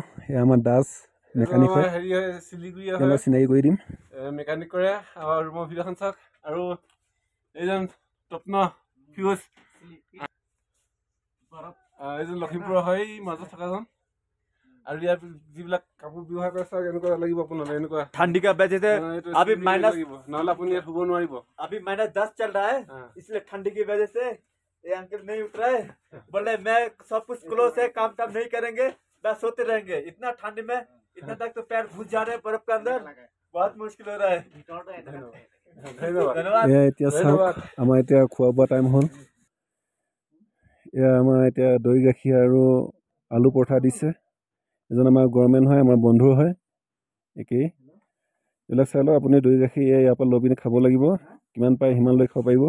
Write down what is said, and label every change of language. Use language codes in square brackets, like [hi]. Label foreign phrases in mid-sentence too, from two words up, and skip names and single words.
[as] এয়া আমাৰ দাস মেকানিক হয়, চিনাকি কৰি দিম। মেকানিক কৰে আমাৰ ৰুমৰ ভিতৰখন চাওক। আৰু এইজন তপ্ন ফিউজ, এইজন লখিমপুৰৰ হয়, মাজত থকাজন। আৰু ইয়াত যিবিলাক কাপোৰ ব্যৱহাৰ কৰে চাওক, এনেকুৱা লাগিব আপোনালৈ। এনেকুৱা [hi] ठंडी का वजह से अभी माइनस [as] নহ'লে আপুনি ইয়াত শুব নোৱাৰিব। [hi] अभी -10 चल रहा है, इसलिए ठंडी की वजह से ये अंकल नहीं उठ रहा है। बोले मैं सब कुछ क्लोज है, काम नहीं करेंगे, बस सोते रहेंगे। इतना ठंडी में इतना तक तो पैर घुस जा रहे हैं बर्फ के अंदर, बहुत मुश्किल हो रहा है। धन्यवाद। [as] এতিয়া চাওক, আমাৰ এতিয়া খোৱা বোৱা টাইম হ'ল। এয়া আমাৰ এতিয়া দৈ গাখীৰ আৰু আলু পৰঠা দিছে। এজন আমাৰ গভৰ্ণমেণ্ট হয়, আমাৰ বন্ধু হয় একেই। এইবিলাক চাই লওক আপুনি, দৈ গাখীৰ ইয়াৰ পৰা লৈ পিনি খাব লাগিব। কিমান পাৰে সিমান লৈ খাব পাৰিব।